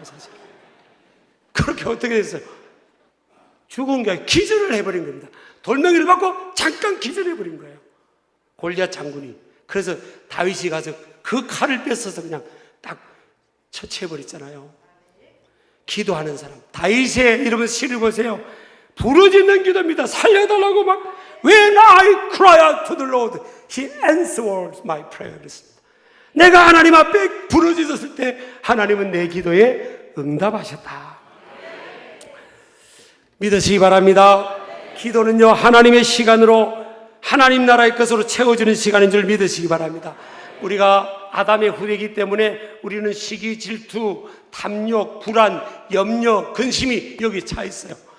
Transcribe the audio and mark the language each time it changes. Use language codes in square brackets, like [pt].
[ko] 사실 그렇게 어떻게 됐어요? 죽은 게 아니라 기절을 해버린 겁니다. 돌멩이를 맞고 잠깐 기절해버린 거예요, 골리앗 장군이. 그래서 다윗이 가서 그 칼을 뺏어서 그냥 딱 처치해버렸잖아요. 기도하는 사람, 다윗의 이러면 시를 보세요. 부르짖는 기도입니다. 살려달라고 막 [en] When I cry out to the Lord, He answers my prayers. [ko] 내가 하나님 앞에 부르짖었을 때 하나님은 내 기도에 응답하셨다. 믿으시기 바랍니다. 기도는요, 하나님의 시간으로, 하나님 나라의 것으로 채워주는 시간인 줄 믿으시기 바랍니다. 우리가 아담의 후대이기 때문에 우리는 시기, 질투, 탐욕, 불안, 염려, 근심이 여기 차 있어요.